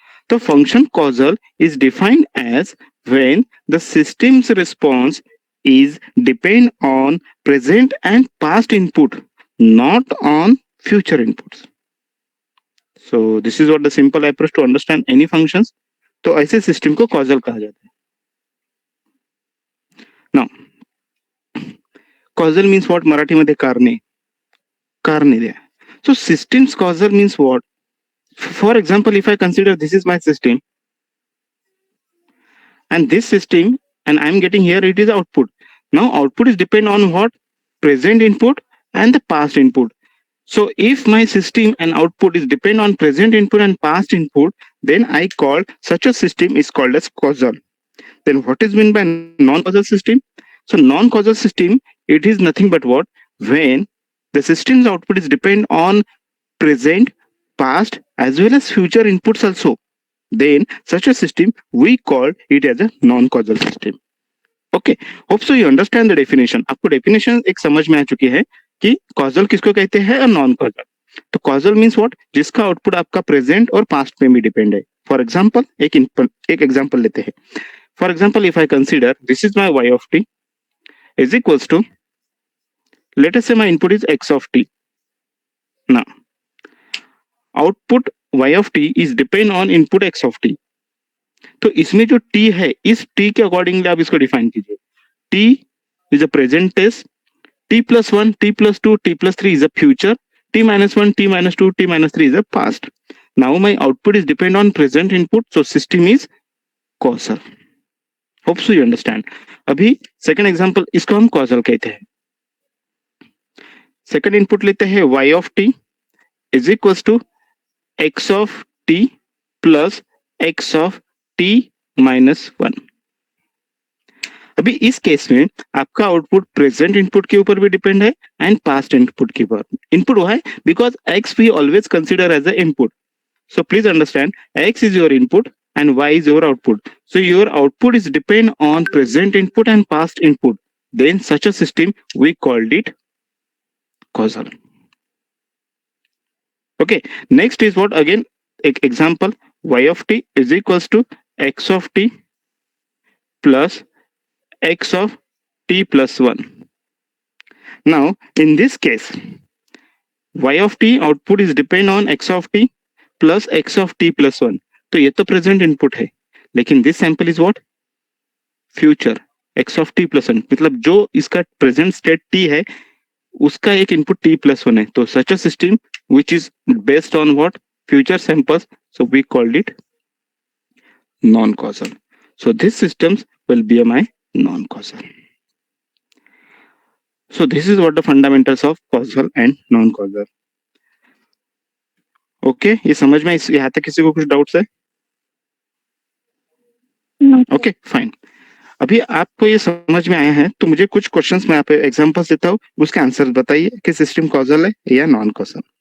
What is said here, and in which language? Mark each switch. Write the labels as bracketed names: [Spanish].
[English] The function causal is defined as when the system's response is depend on present and past input, not on future inputs. So this is what the simple approach to understand any functions. [Hindi] तो ऐसे system को causal कहा जाता है. [English] Now causal means what? [Marathi] Marathi मध्ये कारणे. कारणे द्या. [English] So systems causal means what? For example, if I consider this is my system and this system and I'm getting here it is output. Now output is depend on what? Present input and the past input. So if my system and output is depend on present input and past input, then I call such a system is called as causal. Then what is meant by non-causal system? So non-causal system, it is nothing but what? When the system's output is depend on present, past as well as future inputs also. Then such a system we call it as a non-causal system. Okay, hope so you understand the definition. [Hindi] आपको definition एक समझ में आ चुकी है कि causal किसको कहते हैं और नॉन कॉजल. [English] तो causal means what? [Hindi] जिसका आउटपुट आपका प्रेजेंट और पास्ट में भी डिपेंड है. फॉर एग्जांपल एक एग्जांपल लेते हैं. [English] For example if I consider this is my y of t is equals to, let us say my input is x of t. Now output y of t is depend on input x of t. [Hindi] तो इसमें जो t है, इस t के accordingly आप इसको define कीजिए. [English] t is a present tense, t plus 1, t plus 2, t plus 3 is a future, t minus 1, t minus 2, t minus 3 is a past. Now my output is depend on present input, so system is causal. Hope so you understand. [Hindi] अभी second example, इसको हम causal कहते हैं. Second input लेते हैं [English] y of t is equals to x of t plus x of t minus 1. [Hindi] अभी इस case में आपका आउटपुट प्रेजेंट इनपुट के ऊपर भी डिपेंड है एंड पास्ट इनपुट के ऊपर. इनपुट हुआ है [English] Because x we always consider as a input. So please understand, x is your input and y is your output. So your output is depend on present input and past input. Then such a system we called it causal. Okay, next is what? Again example, y of t is equals to x of t plus x of t plus 1. Now in this case y of t output is depend on x of t plus x of t plus 1. [Hindi] तो ये तो present input है, लेकिन [English] This sample is what? Future x of t plus 1. [Hindi] मतलब जो इसका present state t है उसका एक इनपुट t plus 1 है. [English] तो such a system which is based on what? Future samples. So we called it non causal. So this systems will be my non causal. So this is what the fundamentals of causal and non-causal. [Hindi] Okay, ये समझ में यहाँ तक किसी को कुछ doubts है? Okay fine. अभी आपको ये समझ में आया है तो मुझे कुछ क्वेश्चंस मैं यहाँ पे एग्जांपल्स देता हूँ, उसके आंसर बताइए कि सिस्टम कॉजल है या नॉन कॉजल.